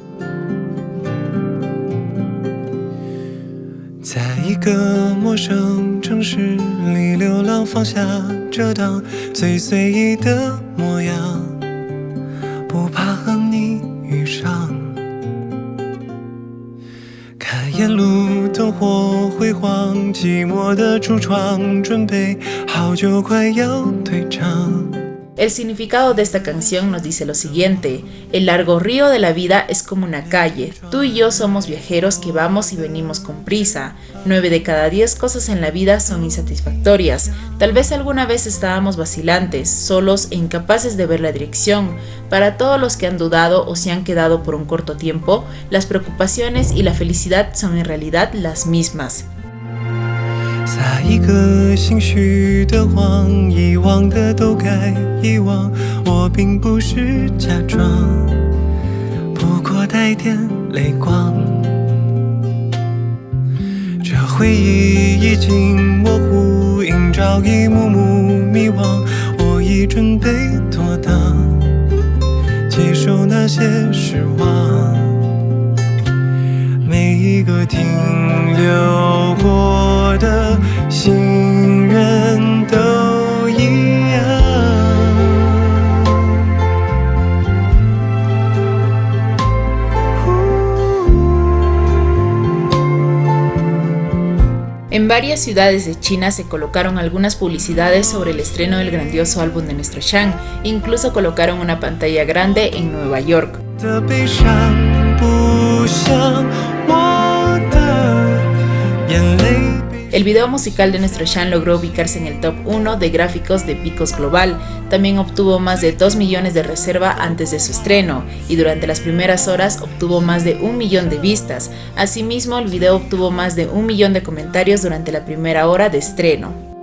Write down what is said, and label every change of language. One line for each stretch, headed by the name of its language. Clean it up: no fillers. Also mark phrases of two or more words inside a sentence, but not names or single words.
Chinese: 在一个陌生城市里流浪，放下遮挡，最随意的模样，不怕和你遇上。看沿路灯火辉煌，寂寞的橱窗，准备好酒快要退场。
Spanish: El significado de esta canción nos dice lo siguiente: el largo río de la vida es como una calle, tú y yo somos viajeros que vamos y venimos con prisa, 9 de cada 10 cosas en la vida son insatisfactorias, tal vez alguna vez estábamos vacilantes, solos e incapaces de ver la dirección. Para todos los que han dudado o se han quedado por un corto tiempo, las preocupaciones y la felicidad son en realidad las mismas.
Chinese: 撒一个心虚的谎，遗忘的都该遗忘，我并不是假装，不过带点泪光。这回忆已经模糊，映照一幕幕迷惘，我已准备妥当，接受那些失望。每一个停留过的行人都一样。
Spanish: En varias ciudades de China se colocaron algunas publicidades sobre el estreno del grandioso álbum de nuestro Shang, incluso colocaron una pantalla grande en Nueva York.
Chinese: 的悲伤不像我的眼泪。
Spanish: El video musical de nuestro Shan logró ubicarse en el top 1 de gráficos de Picos Global. También obtuvo más de 2 millones de reserva antes de su estreno y durante las primeras horas obtuvo más de 1 millón de vistas. Asimismo, el video obtuvo más de 1 millón de comentarios durante la primera hora de estreno.